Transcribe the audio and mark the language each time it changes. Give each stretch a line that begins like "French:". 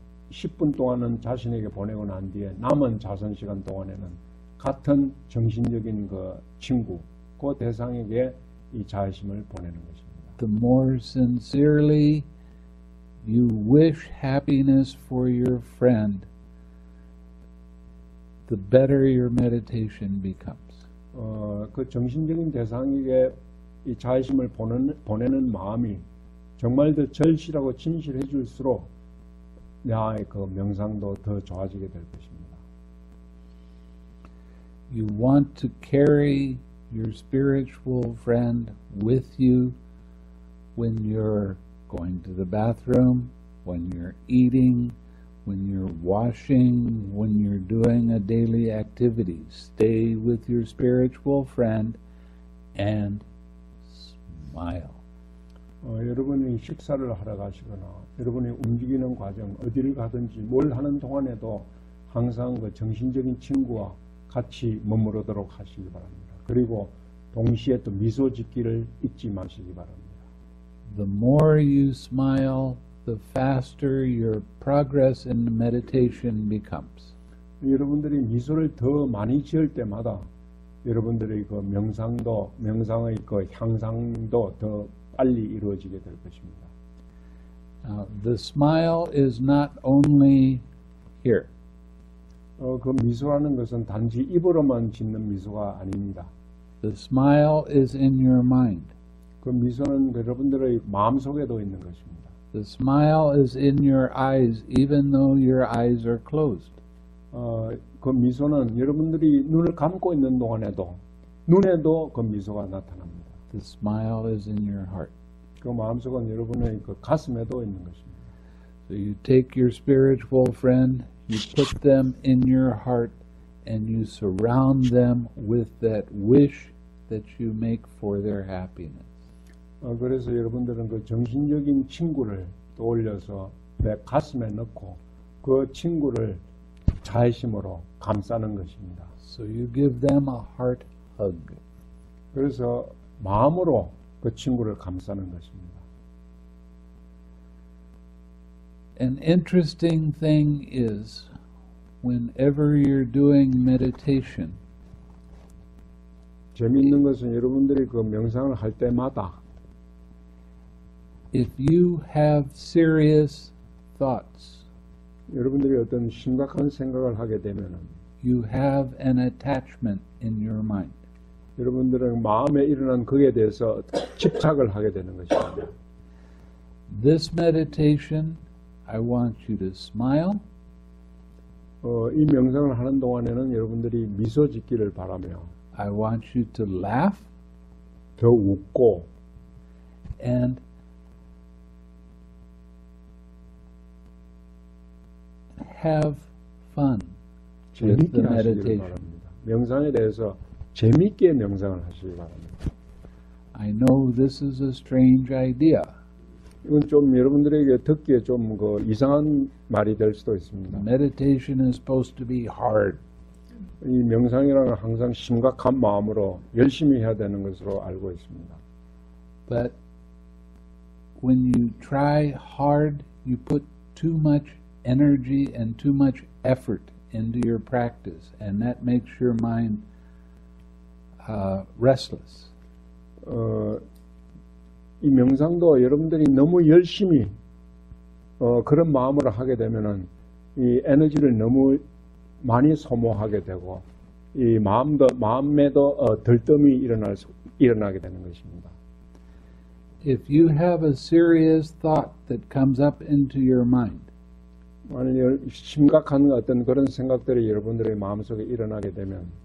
Korean: 10분 동안은 자신에게 보내고 난 뒤에 남은 자선 시간 동안에는 같은 정신적인 그 친구, 그 대상에게 이 자애심을 보내는 것입니다.
English: The more sincerely you wish happiness for your friend, the better your meditation becomes.
Korean: 그 정신적인 대상에게 이 자애심을 보내는 마음이 정말 더 절실하고 진실해 줄수록 나의 그 명상도 더 좋아지게 될 것입니다.
English: You want to carry your spiritual friend with you when you're going to the bathroom, when you're eating, when you're washing, when you're doing a daily activity. Stay with your spiritual friend and smile.
Korean: 여러분이 식사를 하러 가시거나 여러분이 움직이는 과정 어디를 가든지 뭘 하는 동안에도 항상 그 정신적인 친구와 같이 머무르도록 하시기 바랍니다. 그리고 동시에 또 미소 짓기를 잊지 마시기 바랍니다.
English: The more you smile, the faster your progress in the meditation becomes.
Korean: 여러분들이 미소를 더 많이 지을 때마다 여러분들의 그 명상의 그 향상도 더 빨리 이루어지게 될 것입니다.
English: The smile is not only here.
Korean: 그 미소라는 것은 단지 입으로만 짓는 미소가 아닙니다.
English: The smile is in your mind.
Korean: 그 미소는 여러분들의 마음속에도 있는 것입니다.
English: The smile is in your eyes, even though your eyes are closed.
Korean: 그 미소는 여러분들이 눈을 감고 있는 동안에도 눈에도 그 미소가 나타납니다.
English: The smile is in your heart.
Korean: 그 마음속은 여러분의 그 가슴에도 있는 것입니다.
English: So you take your spiritual friend, you put them in your heart, and you surround them with that wish that you make for their happiness.
Korean: 그래서 여러분들은 그 정신적인 친구를 떠올려서 내 가슴에 넣고 그 친구를 자애심으로 감싸는 것입니다.
English: So you give them a heart hug.
Korean: 그래서 마음으로 그 친구를 감싸는 것입니다.
English: An interesting thing is, whenever you're doing meditation,
Korean: 재미있는 것은 여러분들이 그 명상을 할 때마다
English: if you have serious thoughts,
Korean: 여러분들이 어떤 심각한 생각을 하게 되면은
English: you have an attachment in your mind.
Korean: 여러분들은 마음에 일어난 그에 대해서 집착을 하게 되는 것입니다.
English: This meditation, I want you to smile,
Korean: 이 명상을 하는 동안에는 여러분들이 미소 짓기를 바라며
English: I want you to laugh,
Korean: 더 웃고
English: and have fun with
Korean: 재밌게
English: the
Korean: 하시기를
English: meditation.
Korean: 바랍니다. 명상에 대해서 재밌게 명상을 하시기 바랍니다.
English: I know this is a strange idea.
Korean: 이건 좀 여러분들에게 듣기에 좀 그 이상한 말이 될 수도 있습니다.
English: Meditation is supposed to be hard.
Korean: 이 명상이라는 항상 심각한 마음으로 열심히 해야 되는 것으로 알고 있습니다.
English: But when you try hard, you put too much energy and too much effort into your practice, and that makes your mind restless.
Korean: 이 명상도 여러분들이 너무 열심히 그런 마음으로 하게 되면은 이 에너지를 너무 많이 소모하게 되고 이 마음에도 들뜸이 일어나게 되는 것입니다.
English: If you have a serious thought that comes up into your mind,
Korean: 만약 심각한 어떤 그런 생각들이 여러분들의 마음속에 일어나게 되면